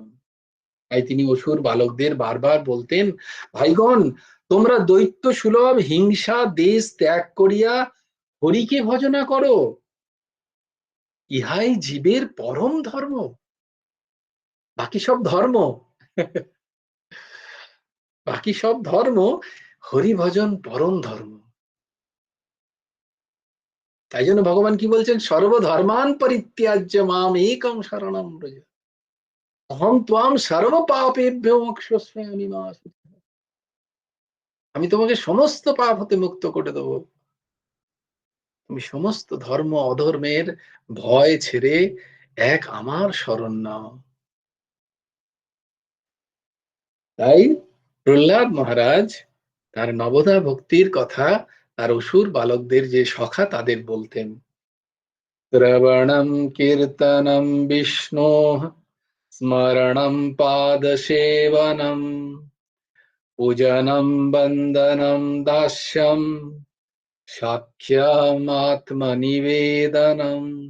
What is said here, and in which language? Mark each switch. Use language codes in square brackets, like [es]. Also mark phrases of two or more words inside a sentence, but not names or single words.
[bn] তাই তিনি অসুর বালকদের বারবার বলতেন, ভাইগণ তোমরা দৈত্য সুলভ হিংসা দেশ ত্যাগ করিয়া হরিকে ভজনা করো, ইহাই জীবের পরম ধর্ম। বাকি সব ধর্ম, বাকি সব ধর্ম, হরি ভজন পরম ধর্ম। তাই জন্য ভগবান কি বলছেন, [sa] সর্বধর্মান পরিত্যাজ্য মাম একম শরণম ব্রজ, অহং ত্বাম সর্ব পাপেভ্যো মোক্ষয়িষ্যামি মা শুচঃ। [bn] আমি তোমাকে সমস্ত পাপ হতে মুক্ত করে দেবো, তুমি সমস্ত ধর্ম অধর্মের ভয় ছেড়ে এক আমার শরণ নাও। তাই প্রহ্লাদ মহারাজ তার নবদা ভক্তির কথা তার অসুর বালকদের যে সখা তাদের বলতেন, [sa] শ্রবণম কীর্তনম বিষ্ণু স্মরণম পাদসেবনম পূজনম বন্দনম দাস্যম সাক্ষ্যমাত্মনিবেদনম।